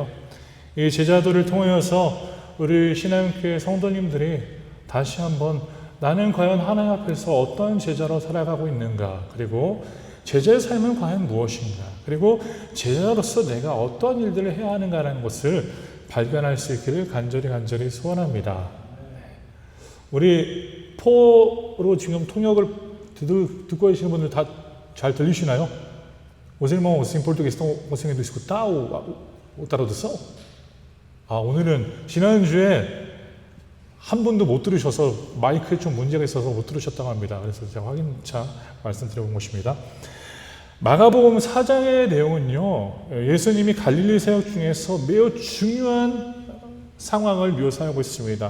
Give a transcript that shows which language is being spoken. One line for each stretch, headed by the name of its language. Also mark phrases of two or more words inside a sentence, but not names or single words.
Korean: 이 제자도를 통하여서 우리 신앙교회 성도님들이 다시 한번 나는 과연 하나님 앞에서 어떤 제자로 살아가고 있는가, 그리고 제자의 삶은 과연 무엇인가, 그리고 제자로서 내가 어떤 일들을 해야 하는가라는 것을 발견할 수 있기를 간절히 소원합니다. 우리 포로 지금 통역을 듣고 계시는 분들 다 잘 들리시나요?
Portuguese: Os irmãos em português estão conseguindo escutar o tradução?
Korean: 오늘은 지난주에 한 분도 못 들으셔서 마이크에 좀 문제가 있어서 못 들으셨다고 합니다. 그래서 제가 확인차 말씀드려본 것입니다. 마가복음 4장의 내용은요, 예수님이 갈릴리 사역 중에서 매우 중요한 상황을 묘사하고 있습니다.